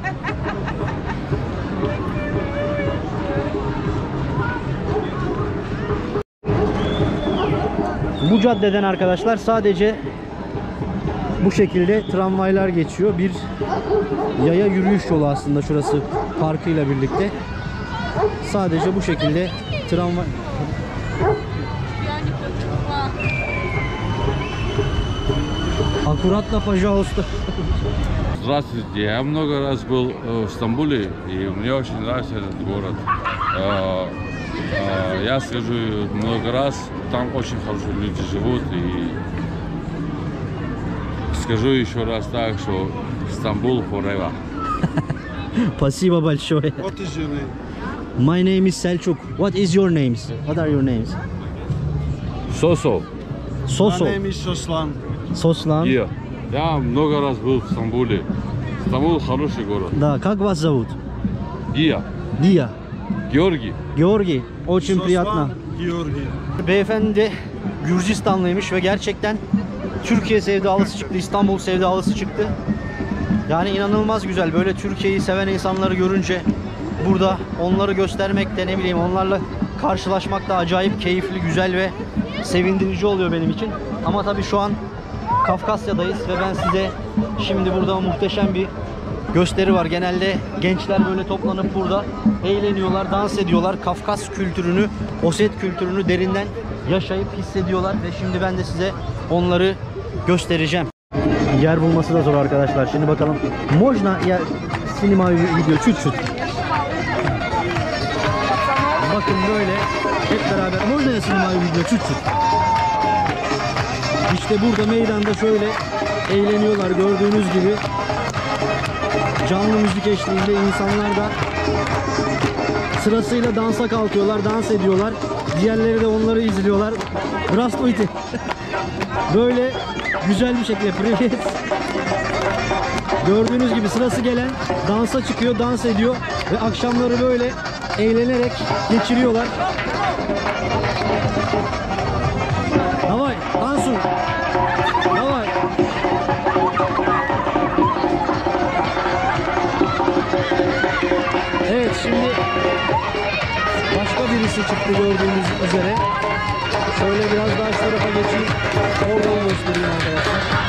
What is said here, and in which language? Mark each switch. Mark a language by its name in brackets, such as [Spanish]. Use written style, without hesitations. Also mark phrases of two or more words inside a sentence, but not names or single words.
[Turkish] Bu caddeden arkadaşlar sadece bu şekilde tramvaylar geçiyor. Bir yaya yürüyüş yolu aslında şurası, parkıyla birlikte. Sadece bu şekilde tramvay... [Russian] Аккуратно, пожалуйста. Здравствуйте, я много раз был в Стамбуле, и мне очень нравится этот город. Я скажу много раз, там очень хорошие люди живут, и скажу еще раз так, что Стамбул forever. Спасибо большое. [English] What is your name? My name is Selçuk. What is your names? What are your names? Сосо. Soso. My name is Soslan. Сослан. [Russian] Я много раз был в Стамбуле. Стамбул хороший город. Да, как вас зовут? Гия. Dia. Георгий. Georgi. Очень приятно. Georgi. [Turkish] Beyefendi de Gürcistanlıymış ve gerçekten Türkiye sevdalısı çıktı, İstanbul sevdalısı çıktı. Yani inanılmaz güzel. Böyle Türkiye'yi seven insanları görünce burada onları göstermek de, ne bileyim, onlarla karşılaşmak da acayip keyifli, güzel ve sevindirici oluyor benim için. Ama tabii şu an Kafkasya'dayız ve ben size şimdi burada muhteşem bir gösteri var. Genelde gençler böyle toplanıp burada eğleniyorlar, dans ediyorlar. Kafkas kültürünü, Osset kültürünü derinden yaşayıp hissediyorlar ve şimdi ben de size onları göstereceğim. Yer bulması da zor arkadaşlar. Şimdi bakalım. [Russian] Можно я снимаю video чуть-чуть? [Turkish] Bakın böyle hep beraber. [Russian] Можно я снимаю video чуть-чуть? [Turkish] İşte burada meydanda şöyle eğleniyorlar gördüğünüz gibi. Canlı müzik eşliğinde insanlar da sırasıyla dansa kalkıyorlar, dans ediyorlar. Diğerleri de onları izliyorlar. Здравствуйте. Böyle güzel bir şekilde привет. Gördüğünüz gibi sırası gelen dansa çıkıyor, dans ediyor ve akşamları böyle eğlenerek geçiriyorlar. [Russian] Давай, танцуй. Давай. [Turkish] Evet, şimdi başka birisi çıktı gördüğünüz üzere. Şöyle biraz daha şu tarafa geçeyim. Oradan göstereyim arkadaşlar.